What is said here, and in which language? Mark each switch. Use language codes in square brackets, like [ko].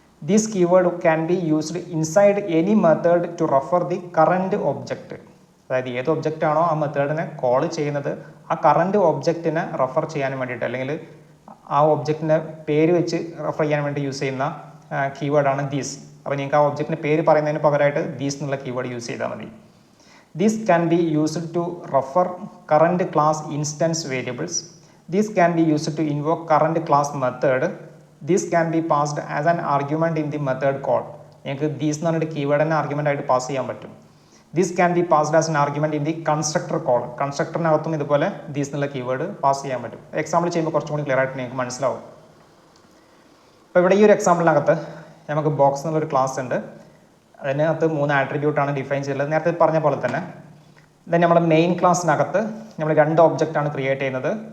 [en] This keyword can be used inside any method to refer the current object. [ml] അതായത് ഏത് object ആണോ ആ മെത്തേഡിനെ call ചെയ്യുന്നത് ആ കറൻറ്റ് ഒബ്ജക്റ്റിനെ റെഫർ ചെയ്യാൻ വേണ്ടിയിട്ട് അല്ലെങ്കിൽ ആ ഒബ്ജക്റ്റിൻ്റെ പേര് വെച്ച് റെഫർ ചെയ്യാൻ വേണ്ടി യൂസ് ചെയ്യുന്ന കീവേഡാണ് ദീസ്. അപ്പോൾ നിങ്ങൾക്ക് ആ ഒബ്ജക്റ്റിൻ്റെ പേര് പറയുന്നതിന് പകരമായിട്ട് ദീസ് എന്നുള്ള കീവേഡ് യൂസ് ചെയ്താൽ മതി. [en] This can be used to refer current class instance variables. This can be used to invoke current class method. This can be passed as an argument in the method call. [ml] നിങ്ങൾക്ക് these എന്ന് പറഞ്ഞിട്ട് കീവേഡിനെ argument ആയിട്ട് pass ചെയ്യാൻ പറ്റും. [en] This can be passed as an argument in the constructor call. [ml] കൺസ്ട്രക്ടറിനകത്തും ഇതുപോലെ these എന്നുള്ള keyword pass ചെയ്യാൻ പറ്റും. എക്സാമ്പിൾ ചെയ്യുമ്പോൾ കുറച്ചും കൂടി ക്ലിയർ ആയിട്ട് നിങ്ങൾക്ക് മനസ്സിലാവും. അപ്പോൾ ഇവിടെ ഈ ഒരു എക്സാമ്പിളിനകത്ത് നമുക്ക് ബോക്സ് എന്നുള്ളൊരു ക്ലാസ് ഉണ്ട്. അതിനകത്ത് 3 ആട്രിബ്യൂട്ടാണ് ഡിഫൈൻ ചെയ്തിട്ടുള്ളത്. നേരത്തെ പറഞ്ഞ പോലെ തന്നെ ദെൻ നമ്മുടെ മെയിൻ ക്ലാസ്സിനകത്ത് നമ്മൾ 2 ഒബ്ജക്റ്റാണ് ക്രിയേറ്റ് ചെയ്യുന്നത്.